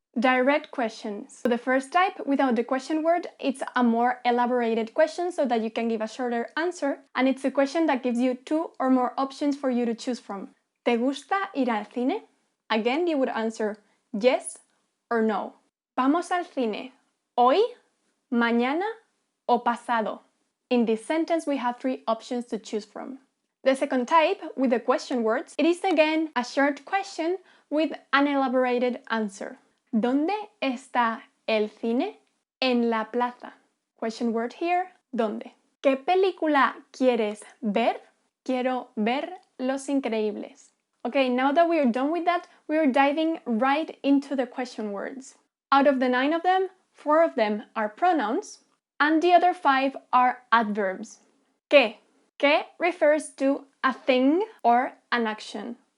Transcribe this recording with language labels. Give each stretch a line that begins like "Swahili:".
English: Direct questions. So the first type, without the question word, it's a more elaborated question so that you can give a shorter answer, and it's a question that gives you 2 or more options for you to choose from.
Spanish: ¿Te gusta ir al cine?
English: Again, you would answer yes or no.
Spanish: ¿Vamos al cine hoy, mañana o pasado?
English: In this sentence, we have 3 options to choose from. The second type, with the question words, it is again a short question with an elaborated answer.
Spanish: ¿Dónde está el cine? En la plaza.
English: Question word here,
Spanish: ¿dónde? ¿Qué película quieres ver? Quiero ver Los Increíbles.
English: Okay, now that we are done with that, we are diving right into the question words. Out of the 9 of them, 4 of them are pronouns, and the other 5 are adverbs. ¿Qué? ¿Qué refers to a thing or an action?